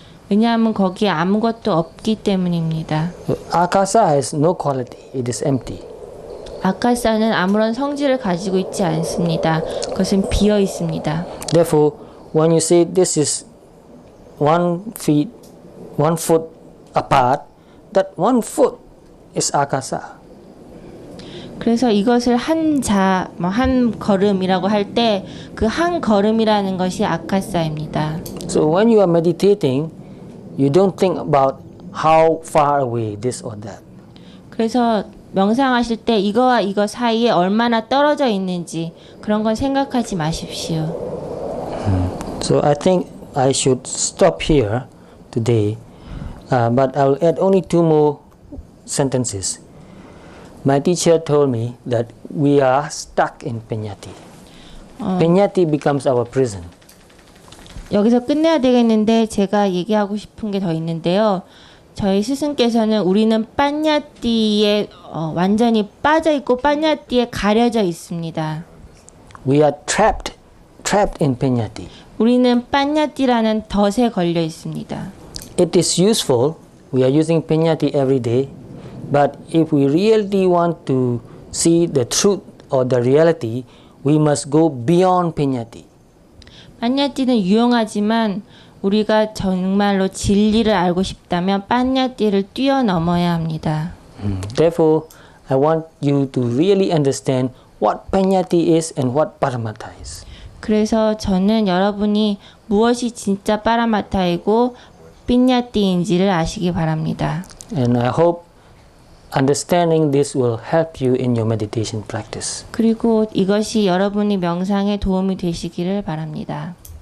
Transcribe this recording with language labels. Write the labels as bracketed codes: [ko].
[ko] 왜냐하면 거기에 아무것도 없기 때문입니다. [en] Akasa has no quality. It is empty. [ko] 아카사는 아무런 성질을 가지고 있지 않습니다. 그것은 비어 있습니다. [en] Therefore, when you say this is 1 foot apart, that 1 foot is akasa. [ko] 그래서 이것을 한 걸음이라고 할 때 그 한 걸음이라는 것이 아카사입니다. [en] So when you are meditating, you don't think about how far away this or that. [ko] 그래서 명상하실 때 이거와 이거 사이에 얼마나 떨어져 있는지 그런 건 생각하지 마십시오. [en] So I think I should stop here today, but I'll add only 2 more sentences. My teacher told me that we are stuck in Peñati. Peñati becomes our prison. [ko] 여기서 끝내야 되겠는데 제가 얘기하고 싶은 게 더 있는데요. 저희 스승께서는 우리는 빠냐띠에 완전히 빠져 있고 빠냐띠에 가려져 있습니다. [en] We are trapped in Peñati. [ko] 우리는 빠냐띠라는 덫에 걸려 있습니다. [en] It is useful. We are using Peñati every day. But if we really want to see the truth or the reality, we must go beyond Peñati. [ko] 빠냐띠는 유용하지만 우리가 정말로 진리를 알고 싶다면 빠냐띠를 뛰어넘어야 합니다. [en] Therefore, I want you to really understand what Peñati is and what Paramattha is. [ko] 그래서 저는 여러분이 무엇이 진짜 빠라마타이고 삐냐띠인지를 아시기 바랍니다. [en] And I hope understanding this will help you in your meditation practice. [ko] 그리고 이것이 여러분이 명상에 도움이 되시기를 바랍니다.